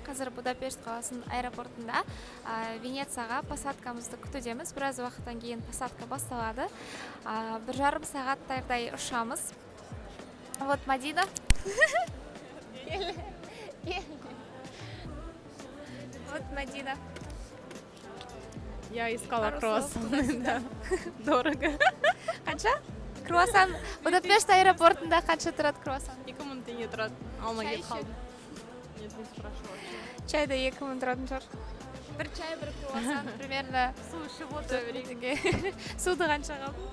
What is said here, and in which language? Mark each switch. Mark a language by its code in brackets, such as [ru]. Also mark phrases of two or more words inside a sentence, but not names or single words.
[kk] Қазір Будапешт қаласының аэропортында Венецияға посадкамызды күтудеміз. Біраз уақыттан кейін посадка басталады. 1,5 сағаттардай ұшамыз. [ru] Вот Мадина. Вот Мадина. Я искала круассаны, да. Дорого. [kk] Қанша? Круассан Будапешт аэропортында қанша тұрады круассан? 2000 теңге тұрады. Алмай кеп қалдым. [ru] Нет, не спрашивала. [kk] Чайда 2000 тұратын шығар. Бір чай, бір круассан, примерно. Су ішіп отыр. Суды қанша қалды?